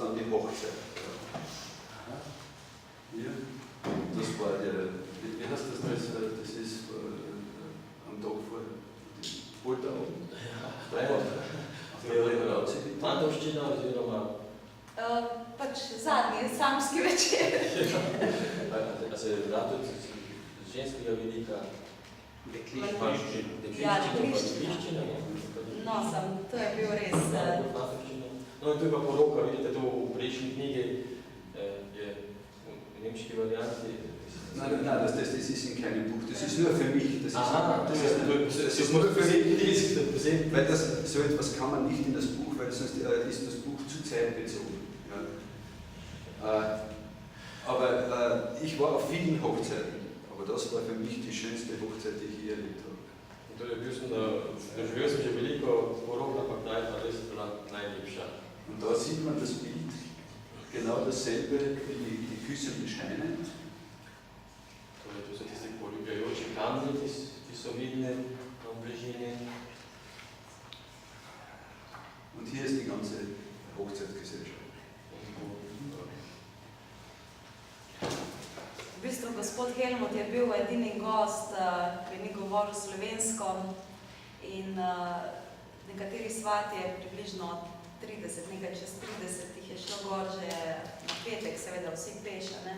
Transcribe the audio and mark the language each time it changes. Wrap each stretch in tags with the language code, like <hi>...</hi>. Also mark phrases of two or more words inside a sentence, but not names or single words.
<de>Hochzeit. Ja, das war wie heißt das? Das ist am Tag vor Polterabend.</de> <sl>Fantovščina oziroma Pač zadnji, samski večer. a se da tudi z ženskega vidika Ja, dekliščina. No, to je bil res. No in to je pa poroka, vidite to v prejšnji knjigi, je v nemški varianti.</sl> <de>Nein, das ist in keinem Buch, das ist nur für mich. Das ist nur für mich. mich. Weil so etwas kann man nicht in das Buch, weil sonst ist das Buch zu zeitbezogen. Ja. Aber ich war auf vielen Hochzeiten, aber das war für mich die schönste Hochzeit, die ich je erlebt habe.</de> <sl>Torej, bil sem doživel sem že veliko porok, ampak ta je pa res bila najlepša.</sl> <de>Und da sieht man das Bild, genau dasselbe wie die küssenden Steine.</de> <sl>Torej, to so tisti poljubljajoči kamni, ki so vidni na bližini.</sl> <de>Und hier ist die ganze Hochzeitsgesellschaft.</de> <sl>V bistvu gospod Helmut je bil edini gost, ki ni govoril slovensko in nekateri svati je približno 30, nekaj čez 30 jih je šlo gor že na petek, seveda vsi peš, ne?</sl>